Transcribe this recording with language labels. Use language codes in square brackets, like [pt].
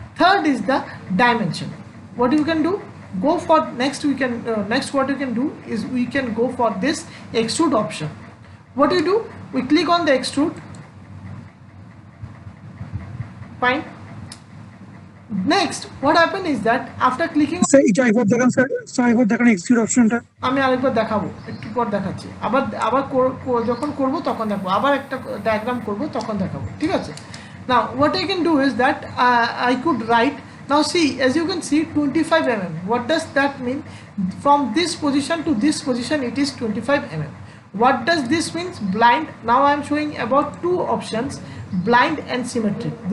[en] Third is the dimension. What you can do? Go for next. We can next. What you can do is we can go for this extrude option. What you do? We click on the extrude. Fine. Next, what happened is that after clicking, [bn] sir এটা একবার দেখান sir, একবার দেখান execute অপশনটা। আমি আরেকবার দেখাবো, একটু পর দেখাচ্ছি। আবার যখন করব তখন দেখাবো, আবার একটা ডায়াগ্রাম করব তখন দেখাবো, ঠিক আছে? [en] Now what I can do is that I could write. Now see, as you can see, 25 mm. What does that mean? From this position to this position, it is 25 mm. What does this mean? Blind. Now I am showing about two options, blind and symmetric.